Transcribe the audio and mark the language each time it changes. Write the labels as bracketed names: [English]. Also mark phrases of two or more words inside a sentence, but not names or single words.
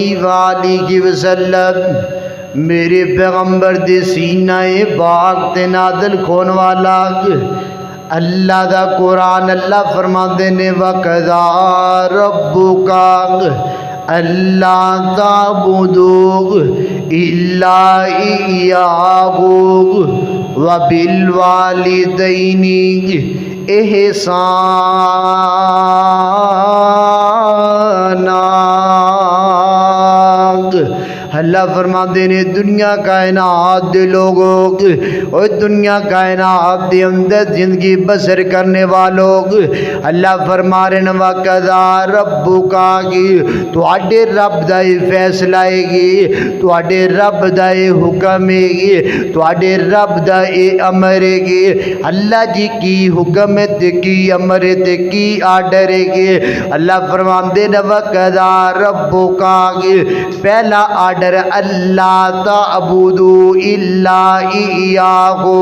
[Arabic] وآلہ وسلم [Punjabi] میرے پیغمبر دے سینہ پاک تے نازل کھون والا اللہ دا قرآن اللہ فرماندے نے [Arabic] وَقَضَىٰ رَبُّكَ أَلَّا تَعْبُدُوا إِلَّا إِيَّاهُ وَبِالْوَالِدَيْنِ إِحْسَانًا۔ [Punjabi] اللہ فرماتے نے دنیا کائنات دے لوگوں اور دنیا کائنات دے اندر زندگی بسر کرنے والوں اللہ فرما رہے ہیں [Arabic] وَقَضَىٰ رَبُّكَ [Punjabi] تو آڈے رب دائے فیصلہ ہے گی، تو آڈے رب دائے حکم ہے گی، تو آڈے رب دائے امر ہے گی۔ اللہ جی کی حکم تے کی امر تے کی آڈر ہے گی۔ اللہ فرماتے ہیں [Arabic] وَقَضَىٰ رَبُّكَ [Punjabi] پہلا آڈر اللہ [Arabic] تعبدوا الا ایاہ۔